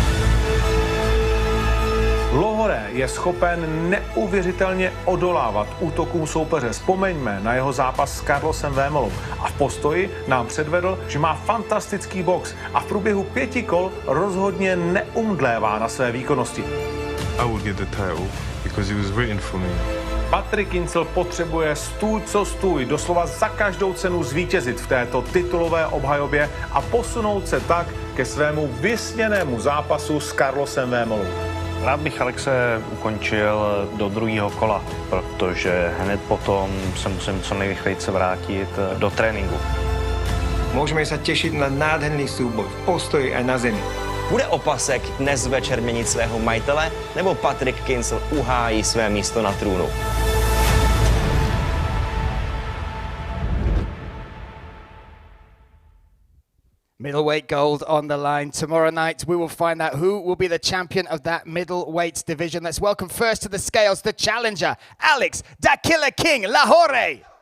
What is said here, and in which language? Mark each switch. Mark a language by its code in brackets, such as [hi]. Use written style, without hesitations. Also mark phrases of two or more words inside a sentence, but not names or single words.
[cs] Lohore je schopen neuvěřitelně odolávat útokům soupeře. Vzpomeňme na jeho zápas s Carlosem Vémolou. A v postoji nám předvedl, že má fantastický box a v průběhu 5 kol rozhodně neumdlévá na své výkonnosti. [en] I will get the title because it was written for me. [cs] Patrik Kincl potřebuje stůj co stůj, doslova za každou cenu zvítězit v této titulové obhajobě a posunout se tak ke svému vysněnému zápasu s Carlosem Vémolou. Rád bych Alexe ukončil do druhého kola, protože hned potom se musím co nejrychleji vrátit do tréninku. [sk] Môžeme sa tešiť na nádherný súboj v postoji aj na zemi. [cs] Bude opasek dnes večer měnit svého majitele, nebo Patrik Kincl uhájí své místo na trůnu? [en] Middleweight gold on the line. Tomorrow night, we will find out who will be the champion of that middleweight division. Let's welcome first to the scales, the challenger, Alex "Da Killer King" Lahore.